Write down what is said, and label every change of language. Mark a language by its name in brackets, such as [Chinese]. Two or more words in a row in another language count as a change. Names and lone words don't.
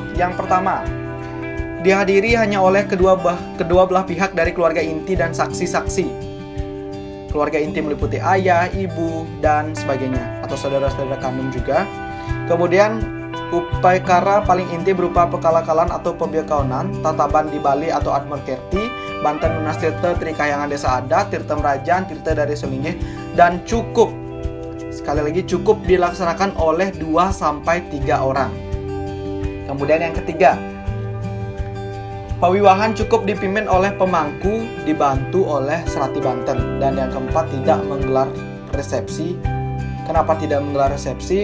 [Indonesian] Yang pertama, dihadiri hanya oleh kedua belah pihak dari keluarga inti dan saksi-saksi. Keluarga inti meliputi ayah, ibu, dan sebagainya, atau saudara-saudara kandung juga. Kemudian upacara paling inti berupa pekalakalan atau pembiakaonan, tataban di Bali atau Admerkerti, Banten Nunas Tirta, Trikahyangan Desa Adat, Tirta Merajan, Tirta dari Sulinggih, dan cukup, sekali lagi cukup dilaksanakan oleh 2-3 orang. Kemudian yang ketiga, pawiwahan cukup dipimpin oleh pemangku dibantu oleh Serati Banten. Dan yang keempat, tidak menggelar resepsi. Kenapa tidak menggelar resepsi?